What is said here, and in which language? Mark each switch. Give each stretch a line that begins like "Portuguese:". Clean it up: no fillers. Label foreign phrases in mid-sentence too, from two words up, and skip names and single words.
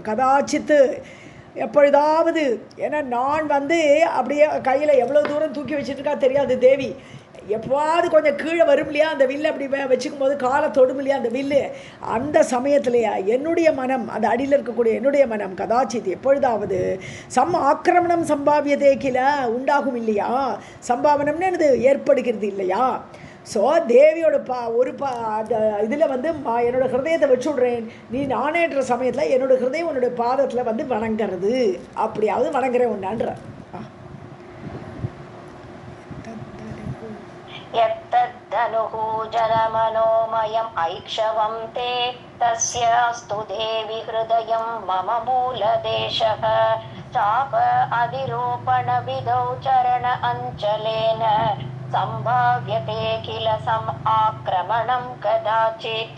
Tamil: கதாச்சித்து எப்பொழுதாவது, ஏன்னா நான் வந்து அப்படியே கையில் எவ்வளோ தூரம் தூக்கி வச்சுட்டுருக்கா தெரியாது தேவி, எப்போவாது கொஞ்சம் கீழே வரும் இல்லையா அந்த வில்லு, அப்படி வச்சுக்கும் போது காலை தொடும் இல்லையா அந்த வில்லு, அந்த சமயத்துலையா என்னுடைய மனம், அந்த அடியில் இருக்கக்கூடிய என்னுடைய மனம் கதாச்சித் எப்பொழுதாவது
Sanskrit: सम् आक्रमणं सम्भाव्यते किल
Tamil: உண்டாகும் இல்லையா, சம்பாவனம்னு எனது ஏற்படுகிறது இல்லையா. ஸோ தேவியோட அந்த இதில் வந்து என்னோடய ஹிருதயத்தை வச்சு விட்றேன், நீ நானேன்ற சமயத்தில் என்னோடய ஹிருதயம் உன்னோட பாதத்தில் வந்து வணங்கிறது, அப்படியாவது வணங்குறேன் உண்டான்ற.
Sanskrit: यत्तद्धनुः जनमनोमयम् ऐक्षवं ते तस्यास्तु देवि हृदयं मम मूलदेशः चाप अधिरोपणविधौ चरण अञ्चलेन सम्भाव्यते किल आक्रमणं कदाचित्.